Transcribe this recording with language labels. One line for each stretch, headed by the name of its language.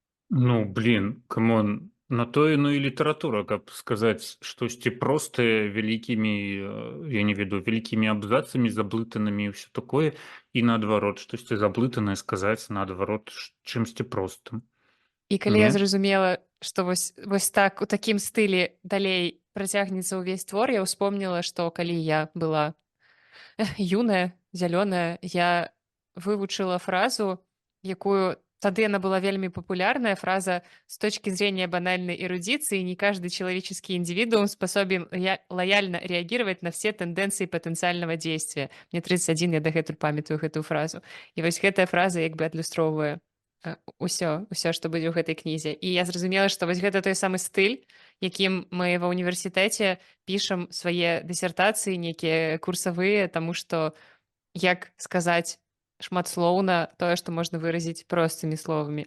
Belarusian: Ну, блин, камон, на то яно і літаратура, каб сказаць штосьці простае вялікімі, я не ведаю, вялікімі абзацамі, заблытанымі і ўсё такое, і наадварот, штосьці заблытанае сказаць наадварот чымсьці простым. І калі я Не? зразумела, што вось так у такім стылі далей працягнецца ўвесь твор, я ўспомніла, што калі я была юная, зялёная, я вывучыла фразу, якую тады она была вельмі популярная, фраза
Russian: «С точки зрения банальной эрудиции, не каждый человеческий индивидуум способен лояльно реагировать на все тенденции потенциального действия».
Belarusian: Мне 31, я дагэтуль памятаю гэтую фразу. І вось гэтая фраза як бы адлюстроўвае усё, што будзе ў гэтай кнізе. І я зразумела, што вось гэта той самы стыль, якім мы ва ўніверсітэце пішам свае дысертацыі, нейкія курсавыя, таму што, як сказаць шматслоўна тое, што можна выразіць простымі словамі.